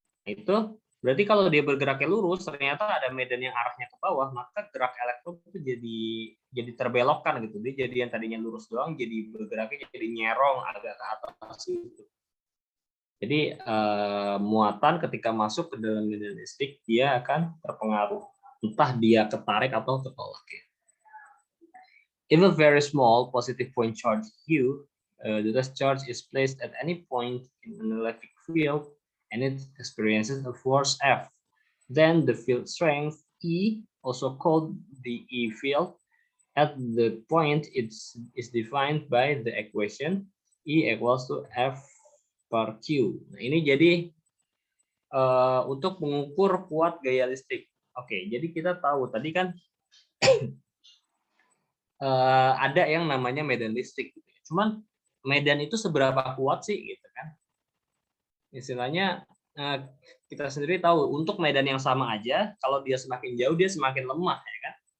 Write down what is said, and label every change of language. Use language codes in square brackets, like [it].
[id] itu berarti kalau dia bergeraknya lurus, ternyata ada medan yang arahnya ke bawah, maka gerak elektron itu jadi terbelokkan gitu. Dia jadi yang tadinya lurus doang, jadi bergeraknya jadi nyerong agak ke atas gitu. Jadi muatan ketika masuk ke dalam medan listrik, dia akan terpengaruh. Entah dia ketarik atau ketolak ya. [en] If a very small positive point charge Q, the test charge is placed at any point in an electric field and it experiences a force F. Then the field strength E, also called the E field, at the point is defined by the equation E equals to F per Q. [id] Nah, ini jadi untuk mengukur kuat gaya listrik. Oke, jadi kita tahu tadi kan ada yang namanya medan listrik. Cuman medan itu seberapa kuat sih gitu kan? Istilahnya kita sendiri tahu untuk medan yang sama aja, kalau dia semakin jauh dia semakin lemah ya kan?